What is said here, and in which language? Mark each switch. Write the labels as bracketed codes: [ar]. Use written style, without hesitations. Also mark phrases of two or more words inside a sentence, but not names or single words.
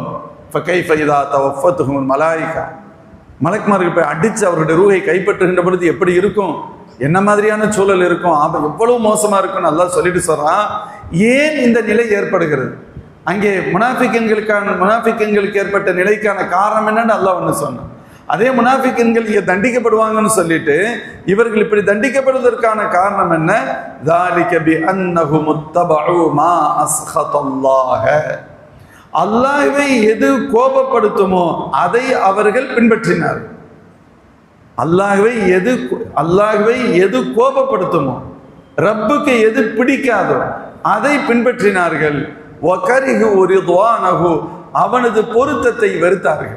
[ar] فكيف إذا توفتهم الملائكة, [ta] மலக்குமார்கள் போய் அடித்து அவருடைய ரூஹை கைப்பற்றுகின்ற பொழுது எப்படி இருக்கும், என்ன மாதிரியான சூழல் இருக்கும், எவ்வளவு மோசமா இருக்கும்னு அல்லாஹ் சொல்லிட்டு சொல்றான். ஏன் இந்த நிலை ஏற்படுகிறது? அங்கே முனாஃபிக்குகளுக்கு ஏற்பட்ட நிலைக்கான காரணம் என்னன்னு அல்லாஹ் ஒன்று சொன்னான். அதே முனாஃபிக்குகள் இங்கே தண்டிக்கப்படுவாங்கன்னு சொல்லிட்டு இவர்கள் இப்படி தண்டிக்கப்படுவதற்கான காரணம் என்ன? [ar] ذَلِكَ بِأَنَّهُمُ اتَّبَعُوا مَا أَسْخَطَ اللَّهَ, [ta] அல்லாஹ்வை எது கோபப்படுத்துமோ அதை அவர்கள் பின்பற்றினார்கள். அல்லாஹ்வை எது கோபப்படுத்துமோ, ரப்புக்கு எது பிடிக்காதோ அதை பின்பற்றினார்கள். [ar] وكرهوا رضوانه, [ta] அவனது பொருத்தத்தை வெறுத்தார்கள்.